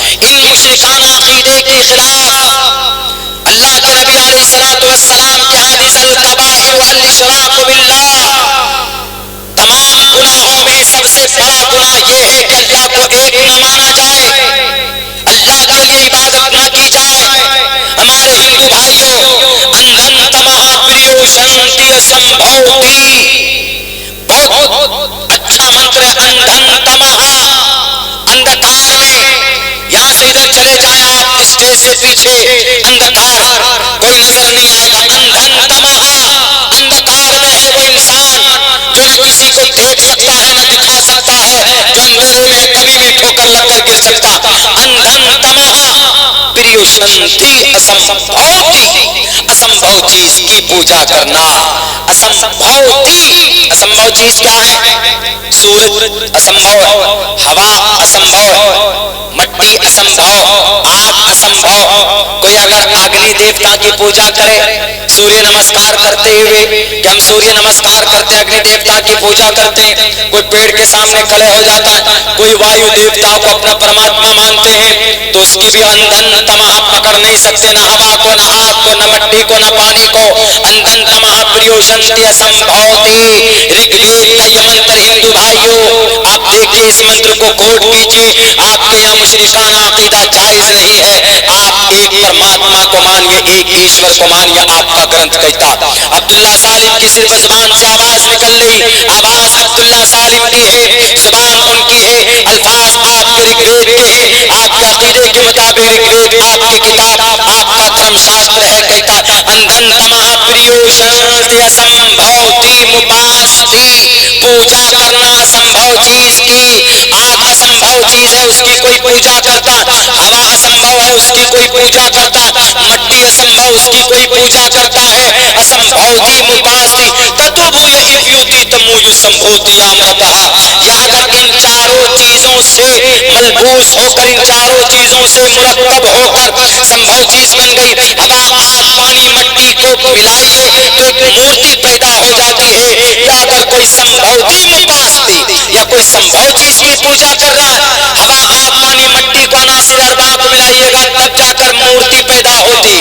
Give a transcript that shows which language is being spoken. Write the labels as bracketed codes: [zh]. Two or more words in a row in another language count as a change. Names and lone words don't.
[ur] ان مشرکانہ عقیدے کے خلاف اللہ کے نبی [ar] علیہ الصلوۃ والسلام [ur] کے حدیث [ar] الکبائر والاشراک باللہ، [ur] تمام گناہوں میں سب سے بڑا گناہ یہ ہے کہ اللہ کو ایک نہ مانا جائے، اللہ کے لیے عبادت نہ کی جائے. ہمارے ہندو بھائیوں، [sa] अन्धं तमः प्रविशन्ति असम्भूति, [ur] بہت اچھا منتر ہے. [sa] अन्धं तमः, [ur] اندھکار میں، یہاں سے ادھر چلے جائیں آپ اسٹیج سے پیچھے، اندھکار کوئی نظر نہیں آئے گا. [sa] अन्धं तमः, [ur] اندھکار میں ہے وہ انسان جو نہ کسی کو دیکھ سکتا ہے، نہ دکھا سکتا ہے، جو اندھیرے میں کبھی بھی ٹھوکر لگ کر گر سکتا. [sa] अन्धं तमः प्रविशन्ति असम्भूति, [ur] اسمبھو چیز کی پوجا کرنا. اسمبھوتی، اسمبھو چیز کیا ہے؟ سورج اسمبھو، ہوا اسمبھو، مٹی اسمبھو، آگ اسمبھو. کوئی اگر اگنی دیوتا کی پوجا کرے سوریہ نمسکار کرتے ہوئے کہ ہم سوریہ نمسکار کرتے ہیں، اگنی دیوتا کی پوجا کرتے ہیں، کوئی پیڑ کے سامنے کھڑے ہو جاتا ہے، کوئی وایو دیوتا کو اپنا پرماتما مانتے ہیں، تو اس کی بھی [sa] अन्धं तमः [ur] پکڑ نہیں سکتے، نہ ہوا کو، نہ آگ کو، نہ مٹی کو، نہ پانی کو. [sa] अन्धं तमः प्रविशन्ति असम्भूति, [ur] رگ وید کا یہ منتر ہندو بھائیوں آپ دیکھیے، اس منتر کو کوٹ کیجیے. آپ کے یہاں مشرکانہ عقیدہ جائز نہیں ہے. آپ ایک پرماتما کو مانیے، ایک ایشور کو مانیے. آپ کا گرنتھ کہتا. عبداللہ سالم کی صرف زبان سے آواز نکل رہی، آواز عبداللہ سالم کی ہے، زبان ان کی ہے، الفاظ آپ کے رگ وید کے ہیں. آپ کے عقیدے کے مطابق رگ وید آپ کی کتاب، آپ کا دھرم شاستر ہے، کہتا [sa] अन्धं तमः प्रविशन्ति असम्भूति. مپاستی، [ur] پوجا کرنا اسمبھو چیز کی، آگ اسمبھو چیز ہے اس کی کوئی پوجا کرتا، ہوا اسمبھو ہے اس کی کوئی پوجا کرتا، مٹی اسمبھو اس کی کوئی پوجا کرتا ہے، [sa] असम्भूतिमुपासते ततो भूय इव ते तमो य उ सम्भूति अमृता. [ur] یا اگر ان چاروں چیزوں سے ملبوس ہو کر، ان چاروں چیزوں سے مرکب ہو کر سمبھو چیز بن گئی، اب آپ آگ پانی مٹی کو ملائیے تو ایک مورتی پیدا ہو جاتی ہے. یا اگر کوئی [sa] सम्भूतिमुपासते [ur] یا کوئی سمبھو چیز کی پوجا کر رہا ہے، ہوا آگ پانی مٹی کو عناصر اربع کو ملائیے گا تب جا کر مورتی پیدا ہوتی.